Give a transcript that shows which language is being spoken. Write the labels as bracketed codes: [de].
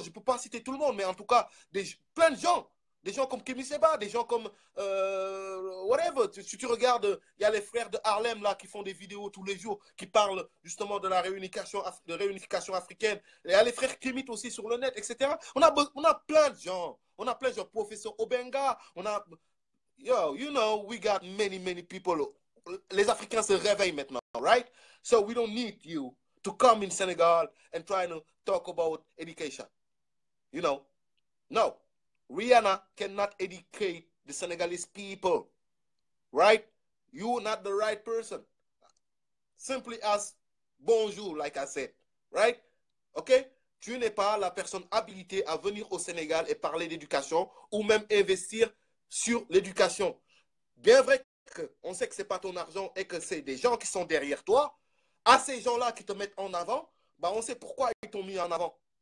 [fr] Je ne peux pas citer tout le monde, mais en tout cas, plein de gens. Des gens comme Kémy Seba, des gens comme whatever. Si tu regardes, il y a les frères de Harlem là qui font des vidéos tous les jours, qui parlent justement de la réunification africaine. Il y a les frères Kémit aussi sur le net, etc. On a plein de gens. On a plein de gens. Professeur Obenga, on a... [en] Yo, you know, we got many people. [fr] Les Africains se réveillent maintenant, [en] right? So we don't need you to come in Senegal and try to talk about education. You know, no. Rihanna cannot educate the Senegalese people, right? You're not the right person. Simply as bonjour, like I said, Right? OK? [fr] Tu n'es pas la personne habilitée à venir au Sénégal et parler d'éducation ou même investir sur l'éducation. Bien vrai qu'on sait que ce n'est pas ton argent et que c'est des gens qui sont derrière toi. À ces gens-là qui te mettent en avant, bah on sait pourquoi ils t'ont mis en avant.